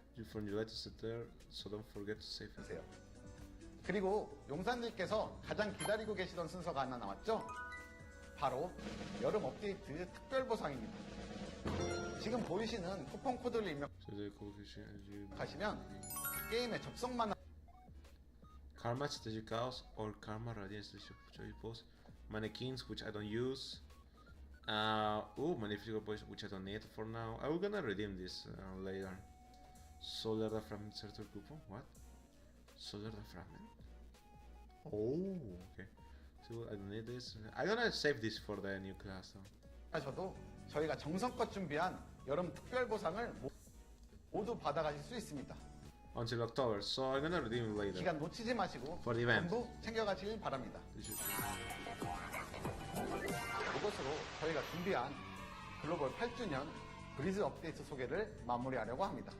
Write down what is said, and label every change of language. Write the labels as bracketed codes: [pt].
[en] From July to September, so don't forget to save it. [ko] 주세요. 그리고 용사님께서 가장 기다리고 계시던 순서가 하나 나왔죠? 바로 여름 업데이트 특별 보상입니다. 지금 보이시는 쿠폰 코드를 입력하시면 게임에 접속만 [en] Karma Strategic Chaos or Karma Radiance Strategic Post. Mannequins, which I don't use. Magnifico Boys, which I don't need for now. I'm gonna redeem this later. Solar Fragment Circle Coupon? What? Solar Fragment? Oh, okay. So I don't need this. I'm gonna save this for the new class. [ko] 하셔도 저희가 정성껏 준비한 여름 특별 보상을 모두 받아가실 수 있습니다. [en] Until October, so I'm gonna redeem it later. [ko] 기간 놓치지 마시고 [en] For the event. [ko] 전부 챙겨가시길 바랍니다. 이것으로 저희가 준비한 글로벌 8주년 브리즈 업데이트 소개를 마무리하려고 합니다.